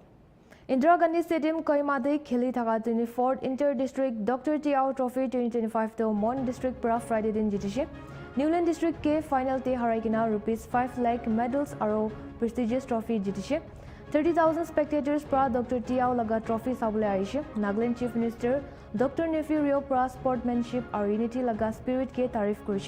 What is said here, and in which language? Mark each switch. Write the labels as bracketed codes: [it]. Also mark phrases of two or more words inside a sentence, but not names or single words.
[nag] Indore Gandhi Stadium Kohima de kheli thaka 24th [en] Inter District [nag] Dr. T.Au Trophy 2025 to Mon District pra Friday din jitise. Newland District ke final te harai kina ₹5 lakh medals aro [en] prestigious trophy [nag] jitise. 30,000 spectators pra Dr. T.Au laga trophy sabule aise. [en] Nagaland Chief Minister Dr. [nag] Nephew Rio pra sportsmanship aro unity laga spirit ke tarif korise.